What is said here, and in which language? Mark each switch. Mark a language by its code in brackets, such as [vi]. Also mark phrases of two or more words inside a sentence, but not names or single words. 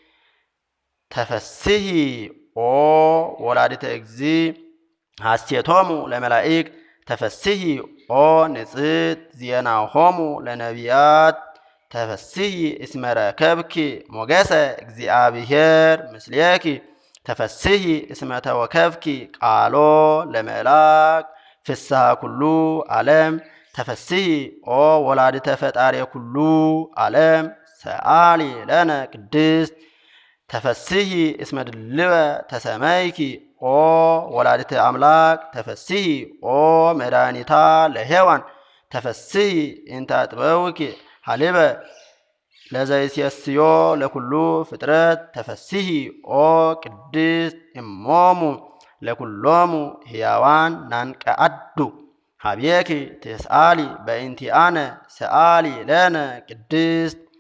[gez] ተፈስሒ ኦ ወላዲተ እግዚእ ሐሴቶሙ ለመላእክት ተፈስሒ ኦ ንጽሕት ዜናሆሙ ለነቢያት ተፈስሒ እስመ ረከብኪ ሞገሰ እግዚአብሔር ምስሌኪ ተፈስሒ እስመ ተወከፍኪ ቃሎ ለመልአክ ፍስሐ ኩሉ ዓለም ተፈስሒ ኦ ወላዲተ ፈጣሪ ኩሉ ዓለም ሰአሊ ለነ ቅድስት ተፈስሒ እስመ ድልወ ተሰመይኪ ኦ ወላዲተ አምላክ ተፈስሒ ኦ መድኃኒታ ለሔዋን ተፈስሒ እንተ አጥበውኪ ሀሊበ ለዘይሴስዮ ለኩሉ ፍጥረት ተፈስሒ ኦ ቅድስት እሞሙ ለኩሎሙ ሕያዋን ናንቀአዱ ሀቤኪ ትስአሊ በእንቲአነ ሰአሊ ለነ ቅድስት